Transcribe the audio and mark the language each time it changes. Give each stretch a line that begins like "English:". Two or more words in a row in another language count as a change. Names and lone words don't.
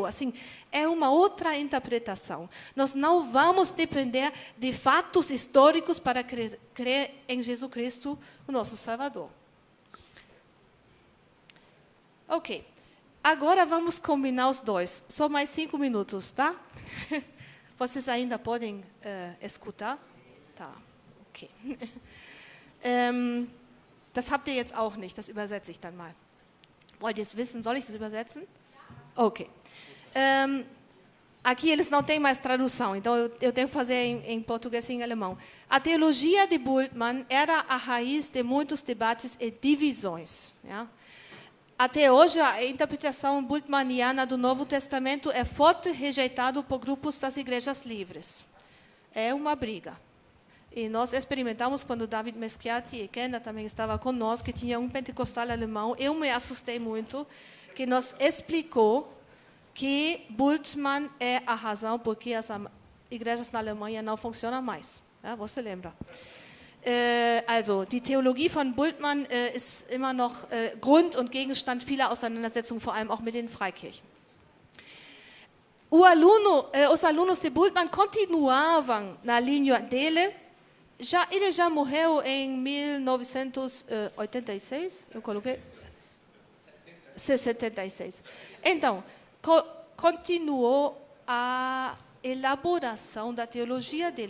Portuguese: Assim, é uma outra interpretação. Nós não vamos depender de fatos históricos para crer em Jesus Cristo, o nosso Salvador. Ok. Agora vamos combinar os dois. Só mais 5 minutos, tá? Vocês ainda podem escutar? Tá. Ok.
German: Das habt ihr jetzt auch nicht, das übersetze ich dann mal. Wollt ihr es wissen? Soll ich das übersetzen?
Portuguese: Ok. Aqui eles não têm mais tradução, então eu tenho que fazer em português e em alemão. A teologia de Bultmann era a raiz de muitos debates e divisões. Ja? Até hoje, a interpretação bultmanniana do Novo Testamento é forte rejeitada por grupos das igrejas livres. É uma briga. E nós experimentamos quando David Meschiati e Kenna também estava conosco, que tinha pentecostal alemão. Eu me assustei muito, que nos explicou que Bultmann é a razão porque as igrejas na Alemanha não funcionam mais. Ja, você lembra?
German: Also, die Theologie von Bultmann ist immer noch Grund und Gegenstand vieler Auseinandersetzungen, vor allem auch mit den Freikirchen.
Portuguese: Os alunos de Bultmann continuavam na linha dele. Ele já morreu em 1986, eu coloquei? 76. Então, continuou a elaboração da teologia dele.